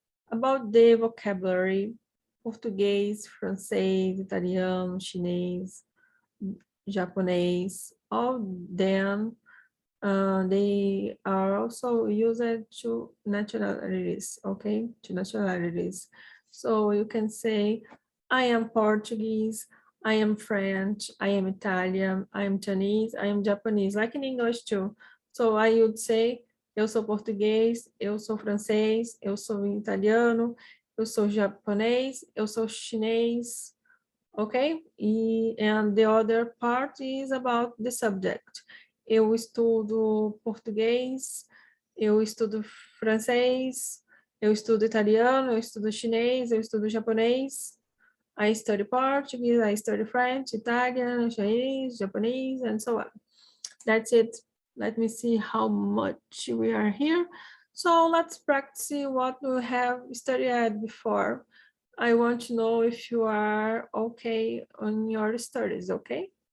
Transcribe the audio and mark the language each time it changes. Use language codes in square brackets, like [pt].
[en] About the vocabulary, português, francês, italiano, chinês, japonês, all them, they are also used to nationalities, okay, to nationalities. So you can say, I am Portuguese, I am French, I am Italian, I am Chinese, I am Japanese, like in English too. So I would say, [pt] eu sou português, eu sou francês, eu sou italiano, eu sou japonês, eu sou chinês, okay? [en] And the other part is about the subject. [pt] Eu estudo português, eu estudo francês, eu estudo italiano, eu estudo chinês, eu estudo japonês. [en] I study Portuguese, I study French, Italian, Chinese, Japanese, and so on. That's it. Let me see how much we are here. So let's practice what we have studied before. I want to know if you are okay on your studies, okay?